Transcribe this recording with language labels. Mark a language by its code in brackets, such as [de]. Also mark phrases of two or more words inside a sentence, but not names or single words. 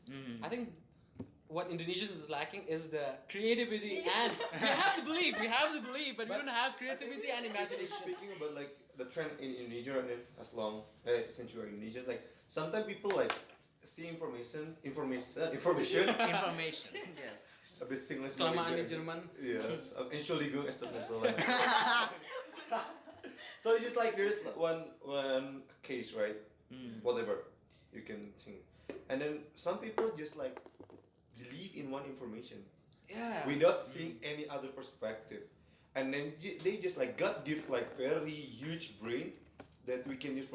[en] I think what Indonesians is lacking is the creativity and we have to believe, but we don't have creativity and imagination. Speaking about like the trend in Indonesia, and then as long since you are Indonesian, like sometimes people like see information. Information. Yes. A bit Singlish. [id] Kelamaan di [en] Norwegian. [id] Jerman. [en] Yes. [de] Entschuldigung, es tut mir so leid. [en] So it's just like there's one case, right? Whatever you can think, and then some people just like believe in one information Yeah. without seeing any other perspective, and then they just like God give like very huge brain that we can use for